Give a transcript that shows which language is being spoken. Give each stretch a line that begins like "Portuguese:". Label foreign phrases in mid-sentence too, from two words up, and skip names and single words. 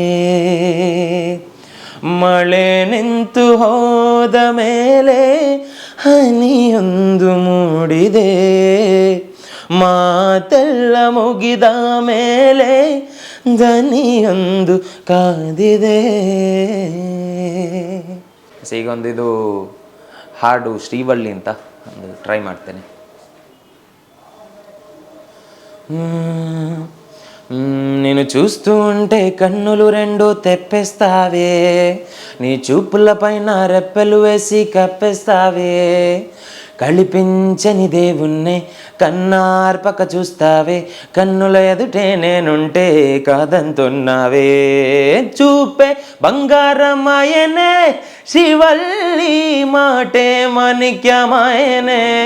Kannada: ಮಳೆ ನಿಂತು ಹೋದ ಮೇಲೆ ಹನಿಯೊಂದು ಮೂಡಿದೆ ಮಾತೆಲ್ಲ ಮುಗಿದ ಮೇಲೆ ದನಿಯೊಂದು ಕಾದಿದೆ. ಈಗ ಒಂದು ಇದು ಹಾಡು ಶ್ರೀವಳ್ಳಿ ಅಂತ ಒಂದು ಟ್ರೈ ಮಾಡ್ತೇನೆ.
Telugu: నేను చూస్తూ ఉంటే కన్నులు రెండు తెప్పేస్తావే నీ చూపుల పైన రెప్పలు వేసి కప్పేస్తావే కళిపించని దేవుణ్ణి కన్నార్పక చూస్తావే కన్నుల ఎదుటే నేనుంటే కాదంటున్నావే చూపే బంగారమాయనే శివల్లి మాటే మాణిక్యమాయనే